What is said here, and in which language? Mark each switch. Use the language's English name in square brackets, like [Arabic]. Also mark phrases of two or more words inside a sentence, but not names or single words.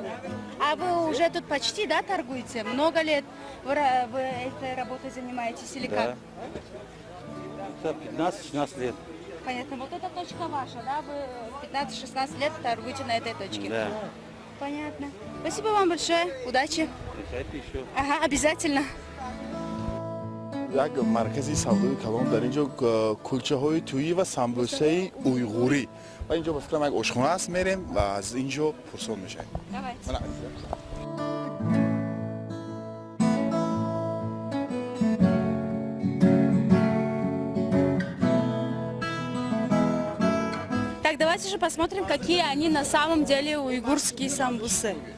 [Russian] А вы уже тут почти, да, торгуете? Много лет вы этой работой занимаетесь или как? Да. Это 15-16 лет. Понятно. Вот эта точка ваша, да? Вы 15-16 лет торгуете на этой точке? Да. Понятно. Спасибо вам большое. Удачи. Приходите еще. Ага, обязательно. [Persian] یک مرکزی سودای کلام در اینجا کلچه های تویی و سمبوسه اویغوری و اینجا به فکرم یک آشخانه است میریم و از اینجا پرسان میشه. [Russian] Давайте. Так, давайте же посмотрим, какие они на самом деле уйгурские самбусы.